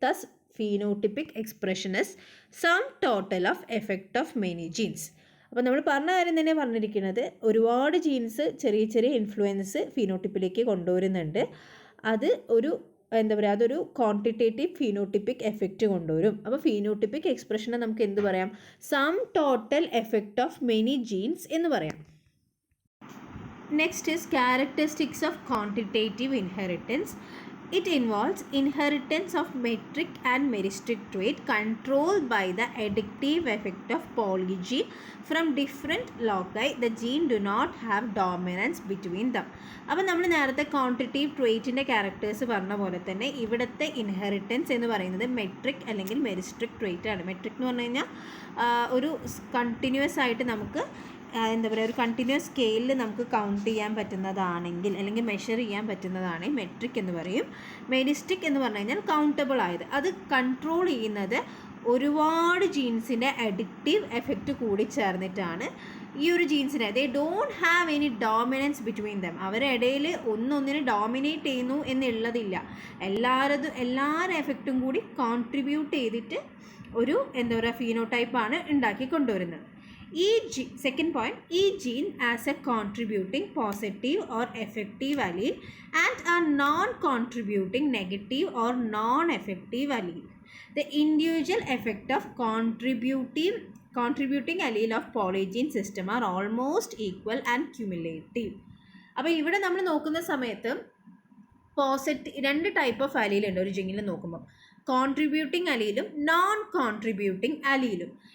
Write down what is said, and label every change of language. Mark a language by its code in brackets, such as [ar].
[en] Thus phenotypic expression is sum total of effect of many genes. [ml] അപ്പോൾ നമ്മൾ പറഞ്ഞ കാര്യം തന്നെ പറഞ്ഞിരിക്കുന്നത് ഒരുപാട് ജീൻസ് ചെറിയ ഇൻഫ്ലുവൻസ് ഫീനോട്ടിപ്പിലേക്ക് കൊണ്ടുവരുന്നുണ്ട്. അത് ഒരു എന്താ പറയുക, അതൊരു ക്വാണ്ടിറ്റേറ്റീവ് ഫീനോട്ടിപ്പിക് എഫക്റ്റ് കൊണ്ടുവരും. അപ്പോൾ ഫീനോട്ടിപ്പിക് എക്സ്പ്രഷനെ നമുക്ക് എന്ത് പറയാം, [en] sum total effect of many genes [ml] എന്ന് പറയാം. [en] Next is characteristics of quantitative inheritance. It involves inheritance of metric and meristic trait controlled by the additive effect of polygene from different loci. The gene do not have dominance between them. [ml] അപ്പോൾ നമ്മൾ നേരത്തെ quantitative ട്രേറ്റിൻ്റെ characters പറഞ്ഞ പോലെ തന്നെ ഇവിടുത്തെ inheritance എന്ന് പറയുന്നത് metric അല്ലെങ്കിൽ മെരിസ്ട്രിക് ട്രേറ്റ് ആണ്. മെട്രിക് എന്ന് പറഞ്ഞു കഴിഞ്ഞാൽ ഒരു കണ്ടിന്യൂസ് ആയിട്ട് നമുക്ക് എന്താ പറയുക, ഒരു കണ്ടിന്യൂസ് സ്കെയിലിൽ നമുക്ക് കൗണ്ട് ചെയ്യാൻ പറ്റുന്നതാണെങ്കിൽ അല്ലെങ്കിൽ മെഷർ ചെയ്യാൻ പറ്റുന്നതാണ് മെട്രിക് എന്ന് പറയും. മെരിസ്റ്റിക് എന്ന് പറഞ്ഞു കഴിഞ്ഞാൽ കൗണ്ടബിൾ ആയത്. അത് കൺട്രോൾ ചെയ്യുന്നത് ഒരുപാട് ജീൻസിൻ്റെ അഡിക്റ്റീവ് എഫക്റ്റ് കൂടി ചേർന്നിട്ടാണ്. ഈ ഒരു ജീൻസിനെ [en] They don't have any dominance between them. [ml] അവരുടെ ഇടയിൽ ഒന്നൊന്നിനെ ഡോമിനേറ്റ് ചെയ്യുന്നു എന്നുള്ളതില്ല. എല്ലാവരുടെ എഫക്റ്റും കൂടി കോൺട്രിബ്യൂട്ട് ചെയ്തിട്ട് ഒരു എന്താ പറയുക ഫീനോടൈപ്പാണ് ഉണ്ടാക്കി കൊണ്ടുവരുന്നത്. [en] Second point, each gene as a contributing positive or effective allele and a non-contributing negative or non-effective allele. The individual effect of contributing allele of polygene system are almost equal and cumulative. [ml] അപ്പോൾ ഇവിടെ നമ്മൾ നോക്കുന്ന സമയത്ത് രണ്ട് type of അലീലുണ്ട് ഒരു ജീനിൽ നോക്കുമ്പോൾ, contributing അലീലും non contributing അലീലും.